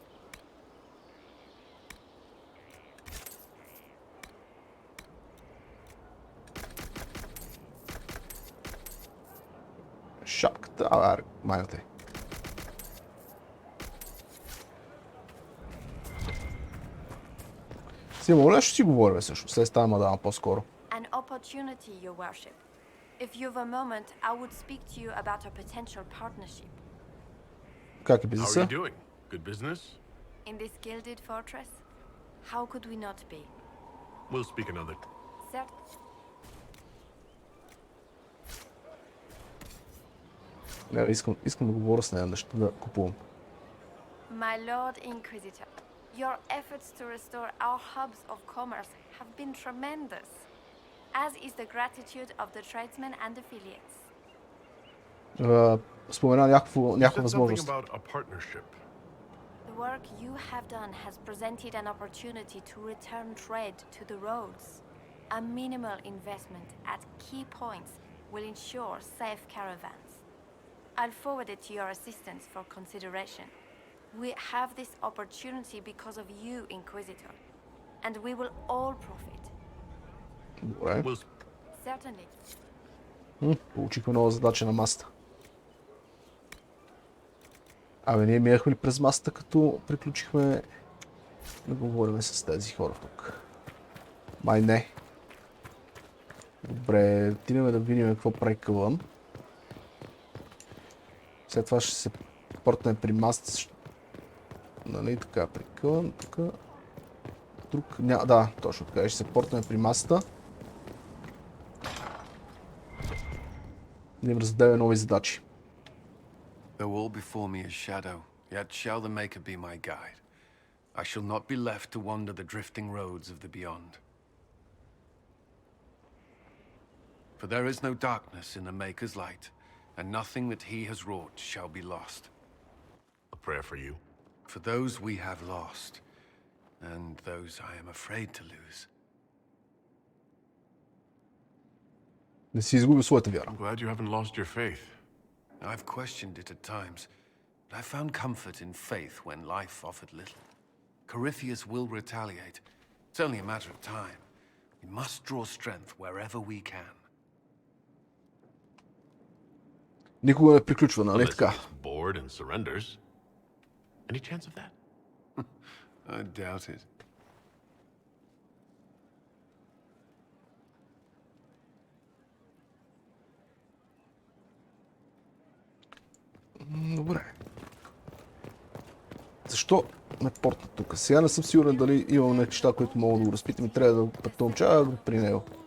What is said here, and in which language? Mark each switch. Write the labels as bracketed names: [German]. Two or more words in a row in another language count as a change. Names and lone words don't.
[Bulgarian] Шапката, майната. Си, моля, ще си говорим също. След тази мадама по-скоро. [English] An opportunity, your worship. If you've a moment, I would speak to you about a potential partnership. [Bulgarian] Как е [English] How are [Bulgarian] бизнеса? [English] you doing? Good business? In this gilded fortress? How could we not be? We'll speak another. [Bulgarian] Искам да говоря с нея, нещо да купувам. [English] My Lord Inquisitor, your efforts to restore our hubs of commerce have been tremendous, as is the gratitude of the tradesmen and affiliates. [Bulgarian] Спомена някаква [English] You said something [Bulgarian] възможност. [English] about a partnership. The work you have done has presented an opportunity to return trade to the roads. A minimal investment at key points will ensure safe caravans. I'll forward it to your assistants for consideration. We have this opportunity because of you, Inquisitor, and we will all profit. [Bulgarian] Добре. [English] Certainly. [Bulgarian] Получихме нова задача на масата. Абе, ние минахме ли през масата, като приключихме да говорим с тези хора тук? Май не. Добре, отидем да видим какво прави Кълън. След това ще се портнем при масата. Нали така, при Кълън, тук. Друг, да, точно така. Ще се портнем при масата. Да им раздадем нови задачи. [English] Though all before me is shadow, yet shall the Maker be my guide. I shall not be left to wander the drifting roads of the beyond. For there is no darkness in the Maker's light, and nothing that he has wrought shall be lost. A prayer for you. For those we have lost, and those I am afraid to lose. [Bulgarian] Не си изгуби своята вяра. [English] I'm glad you haven't lost your faith. I've questioned it at times, but I found comfort in faith when life offered little. Corypheus will retaliate. It's only a matter of time. We must draw strength wherever we can. [Bulgarian] Никога не приключва, нали [English] Unless he [Bulgarian] така? [English] gets bored and surrenders. Any chance of that? I doubt it. [Bulgarian] Добре. Защо ме портна тук? Сега не съм сигурен дали имам неща, които мога да го разпитам и трябва да пътувам чак при него.